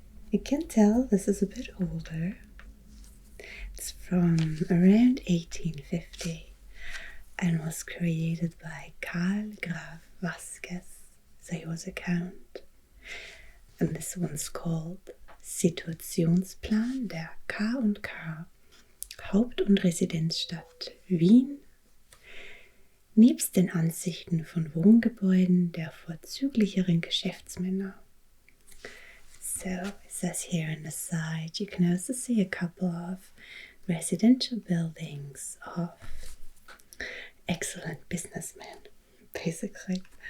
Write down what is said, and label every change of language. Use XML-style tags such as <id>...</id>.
<en>You can tell this is a bit older. It's from around 1850 and was created by Karl Graf Vasquez, so he was a count. And this one's called</en> <de>Situationsplan der K&K, Haupt- und Residenzstadt Wien, nebst den Ansichten von Wohngebäuden der vorzüglicheren Geschäftsmänner.</de> <en>So it says here on the side, you can also see a couple of residential buildings of excellent businessmen, basically.</en>